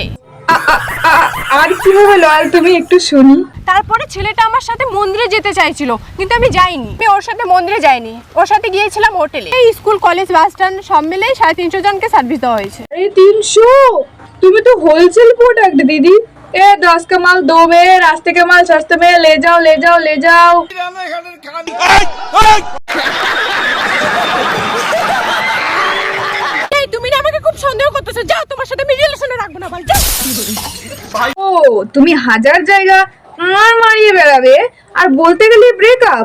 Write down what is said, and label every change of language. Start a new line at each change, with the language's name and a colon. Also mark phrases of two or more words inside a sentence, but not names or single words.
Bangla: আর কিভাবে লয়াল তুমি, একটু শুনি। তারপরে ছেলেটা আমার সাথে মন্দিরে যেতে চাইছিল, কিন্তু আমি যাইনি। আমি ওর সাথে মন্দিরে যাইনি, ওর সাথে গিয়েছিলাম হোটেলে। এই স্কুল কলেজ
English: bus stand
Bangla: সব মিলে 350 জনকে সার্ভিস দেওয়া হয়েছে। अरे 300, তুমি তো
English: wholesale product
Bangla: দিদি।
Hindi: ए 10 का माल 2 में, रास्ते का माल सस्ते में, ले जाओ ले जाओ ले जाओ।
Bangla: এই তুমি না আমাকে খুব সন্দেহ করতেছো, যাও তোমার সাথে আমি রিলেশনে রাখবো না, ভাই যাও। ও তুমি হাজার জায়গা আর মারিয়ে বেড়াবে আর বলতে গেলে ব্রেকআপ।